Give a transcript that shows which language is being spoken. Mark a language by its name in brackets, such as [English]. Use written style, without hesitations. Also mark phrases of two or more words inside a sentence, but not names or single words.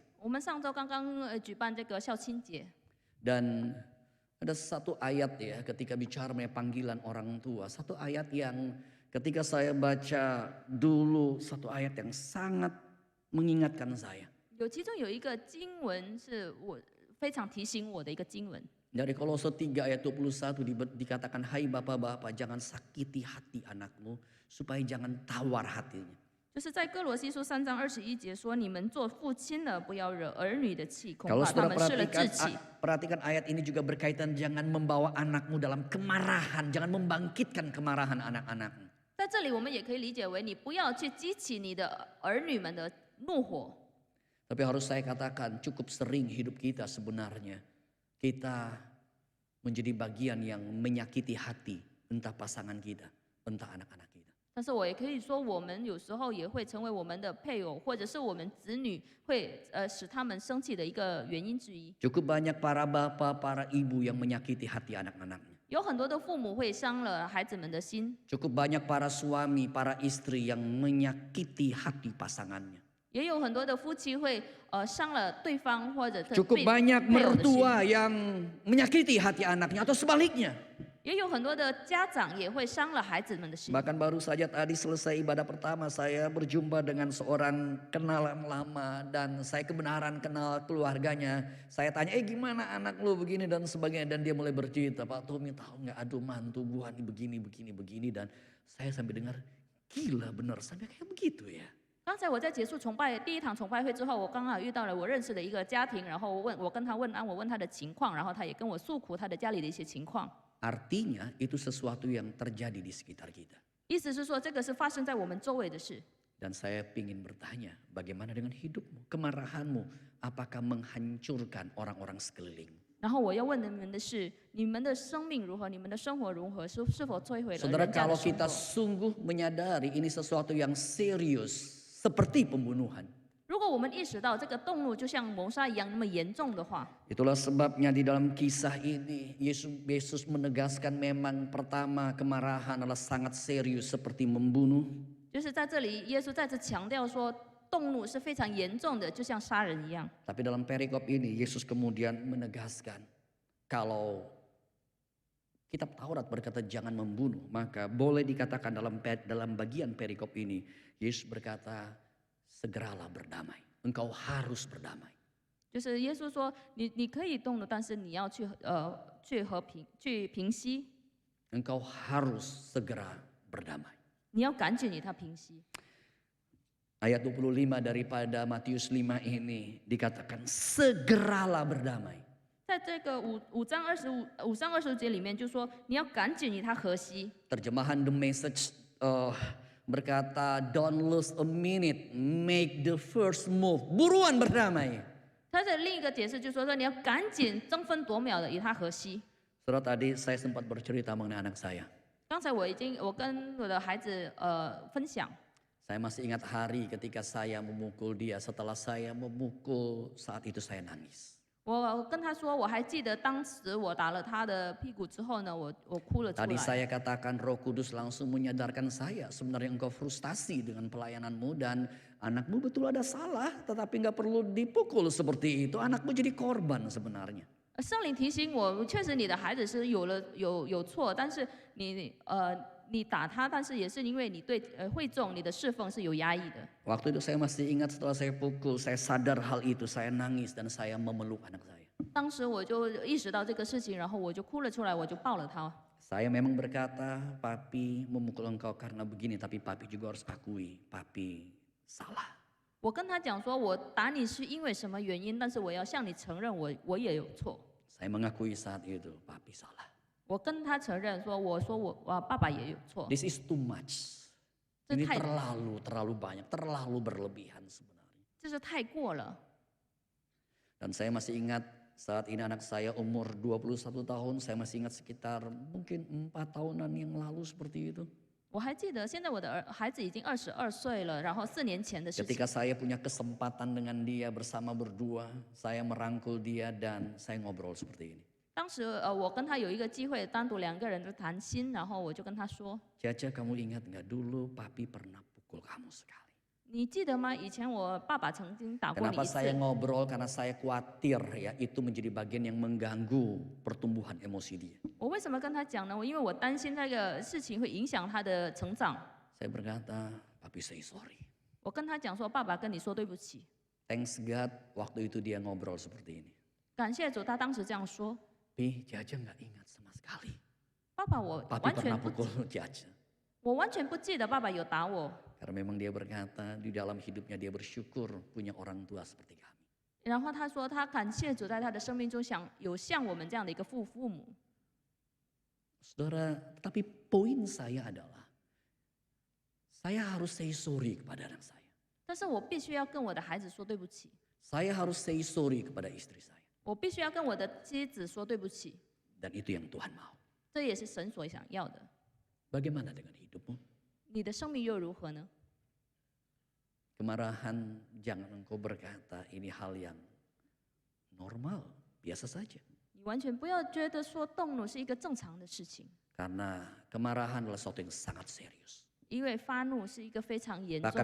[Chinese] 我们上周刚刚举办这个孝亲节， [Indonesian] Dan ada satu ayat ya ketika bicara mengenai panggilan orang tua. Satu ayat yang ketika saya baca dulu, satu ayat yang sangat mengingatkan saya. [Chinese] 其中有一个经文是我非常提醒我的一个经文。 [Indonesian] Dari Kolose 3 ayat 21 dikatakan, hai bapak-bapak, jangan sakiti hati anakmu supaya jangan tawar hatinya. [Chinese] 就是在哥罗西书3章21节说：“你们做父亲的，不要惹儿女的气，恐 [Indonesian] Kalau [Chinese] 怕他 [Indonesian] saudara [Chinese] 们失了志气。” [Indonesian] perhatikan ayat ini juga berkaitan, jangan membawa anakmu dalam kemarahan, jangan membangkitkan kemarahan anak-anakmu. [Chinese] 在这里，我们也可以理解为，你不要去激起你的儿女们的怒火。 [Indonesian] Tapi harus saya katakan, cukup sering hidup kita sebenarnya kita menjadi bagian yang menyakiti hati entah pasangan kita, entah anak-anak kita. [Chinese] 但是我也可以说，我们有时候也会成为我们的配偶，或者是我们子女会使他们生气的一个原因之一。 [Indonesian] Cukup banyak para bapak, para ibu yang menyakiti hati anak-anaknya. [Chinese] 有很多的父母会伤了孩子们的心， [Indonesian] Cukup banyak para suami, para istri yang menyakiti hati pasangannya. [Chinese] 也有很多的夫妻会伤了对方或者 [Indonesian] Cukup banyak [Chinese] 配偶的心， [Indonesian] mertua yang menyakiti hati anaknya atau sebaliknya. [Chinese] 也有很多的家长也会伤了孩子们的心。 [Indonesian] Bahkan baru saja tadi selesai ibadah pertama, saya berjumpa dengan seorang kenalan lama dan saya kebenaran kenal keluarganya. Saya tanya, gimana anak lu begini dan sebagainya, dan dia mulai bercerita, Pak Tommy tahu nggak, aduh mantu gua nih begini, dan saya sampai dengar, gila bener sampai kayak begitu ya. [Chinese] 刚才我在结束第一堂崇拜会之后，我刚好遇到了我认识的一个家庭，然后我跟他问安，我问他的情况，然后他也跟我诉苦他的家里的一些情况。 [Indonesian] Artinya itu sesuatu yang terjadi di sekitar kita. [Chinese] 意思是说，这个是发生在我们周围的事。 [Indonesian] Dan saya ingin bertanya, bagaimana dengan hidupmu, kemarahanmu, apakah menghancurkan orang-orang sekeliling? [Chinese] 然后我要问你们的是，你们的生命如何？你们的生活如何？是否摧毁了 [Indonesian] Saudara, [Chinese] 人家的 [Indonesian] kalau [Chinese] 生 [Indonesian] kita [Chinese] 活？ [Indonesian] sungguh menyadari ini sesuatu yang serius, seperti pembunuhan. [Chinese] 如果我们意识到这个动怒就像谋杀一样那么严重的话， [Indonesian] Itulah sebabnya di dalam kisah ini Yesus menegaskan memang pertama kemarahan adalah sangat serius seperti membunuh. [Chinese] 就是在这里，耶稣再次强调说，动怒是非常严重的，就像杀人一样。 [Indonesian] Tapi dalam perikop ini Yesus kemudian menegaskan kalau kitab Taurat berkata jangan membunuh, maka boleh dikatakan dalam bagian perikop ini Yesus berkata segeralah berdamai. Engkau harus berdamai. [Chinese] 就是耶稣说，你可以动怒，但是你要去和平去平息， [Indonesian] Engkau harus segera berdamai. [Chinese] 你要赶紧与他平息。 [Indonesian] Ayat 25 daripada Matius 5 ini dikatakan segeralah berdamai. [Chinese] 在这个五章25节里面就说，你要赶紧与他和稀。 [Indonesian] Terjemahan The Message berkata [English] don't lose a minute, make the first move. [Indonesian] Buruan berdamai. [Chinese] 他的另一个解释就是说，你要赶紧争分夺秒的与他和稀。 [Indonesian] Saudara, tadi saya sempat bercerita mengenai anak saya. [Chinese] 刚才我跟我的孩子分享， [Indonesian] Saya masih ingat hari ketika saya memukul dia. Setelah saya memukul, saat itu saya nangis. [Chinese] 我跟他说，我还记得当时我打了他的屁股之后呢，我哭了出 [Indonesian] Tadi [Chinese] 来。 [Indonesian] saya katakan Roh Kudus langsung menyadarkan saya sebenarnya engkau frustasi dengan pelayananmu dan anakmu betul ada salah, tetapi nggak perlu dipukul seperti itu. Anakmu jadi korban sebenarnya. [Chinese] 圣灵提醒我，确实你的孩子是有错，但是你打他，但是也是因为你对会众你的侍奉是有压抑的。 [Indonesian] Waktu itu saya masih ingat setelah saya pukul, saya sadar hal itu, saya nangis dan saya memeluk anak saya. [Chinese] 当时我就意识到这个事情，然后我就哭了出来，我就抱了他。 [Indonesian] Saya memang berkata, papi memukul engkau karena begini, tapi papi juga harus akui, papi salah. [Chinese] 我跟他讲说，我打你是因为什么原因，但是我要向你承认我也有错。 [Indonesian] Saya mengakui saat itu, papi salah. [Chinese] 我跟他承认说，我爸爸也有错。 [English] This is too much. [Chinese] 这 [Indonesian] Ini [Chinese] 太 [Indonesian] terlalu banyak, terlalu berlebihan sebenarnya. [Chinese] 这是太过了。 [Indonesian] Dan saya masih ingat saat ini anak saya umur 21 tahun, saya masih ingat sekitar mungkin 4 tahunan yang lalu seperti itu. [Chinese] 我还记得，现在我的孩子已经22岁了，然后4年前的事情。 [Indonesian] Ketika saya punya kesempatan dengan dia bersama berdua, saya merangkul dia dan saya ngobrol seperti ini. [Chinese] 当时我跟他有一个机会，单独2个人的谈心，然后我就跟他说 [Indonesian] Caca, kamu ingat nggak dulu papi pernah pukul kamu sekali. [Chinese] 你记得吗？以前我爸爸曾经打过你 [Indonesian] Kenapa [Chinese] 一 [Indonesian] saya [Chinese] 次。 [Indonesian] ngobrol? Karena saya khawatir ya itu menjadi bagian yang mengganggu pertumbuhan emosi dia. [Chinese] 我为什么跟他讲呢？因为我担心那个事情会影响他的成长。 [Indonesian] Saya berkata, papi [English] say sorry. [Chinese] 我跟他讲说，爸爸跟你说对不起。 [English] Thanks God, [Indonesian] waktu itu dia ngobrol seperti ini. [Chinese] 感谢主，他当时这样说。 [Indonesian] Pi, Caca nggak ingat sama sekali. [Chinese] 爸爸，我 [Indonesian] Papi [Chinese] 完全 [Indonesian] pernah [Chinese] 不 [Indonesian] pukul Caca. [Chinese] 我完全不记得爸爸有打我。 [Indonesian] Karena memang dia berkata di dalam hidupnya dia bersyukur punya orang tua seperti kami. [Chinese] 然后他说，他感谢主在他的生命中有像我们这样的一个父母。 [Indonesian] Saudara, tapi poin saya adalah saya harus [English] say sorry [Indonesian] kepada anak saya. [Chinese] 但是我必须要跟我的孩子说对不起， [Indonesian] Saya harus [English] say sorry [Indonesian] kepada istri saya. [Chinese] 我必须要跟我的妻子说对不起， [Indonesian] Dan itu yang Tuhan mau. [Chinese] 这也是神所想要的。 [Indonesian] Bagaimana dengan hidupmu? [Chinese] 你的生命又如何呢？ [Indonesian] Kemarahan jangan engkau berkata ini hal yang normal, biasa saja. [Chinese] 你完全不要觉得说动怒是一个正常的事情， [Indonesian] Karena kemarahan adalah sesuatu yang sangat serius. [Chinese] 因为发怒是一个非常严重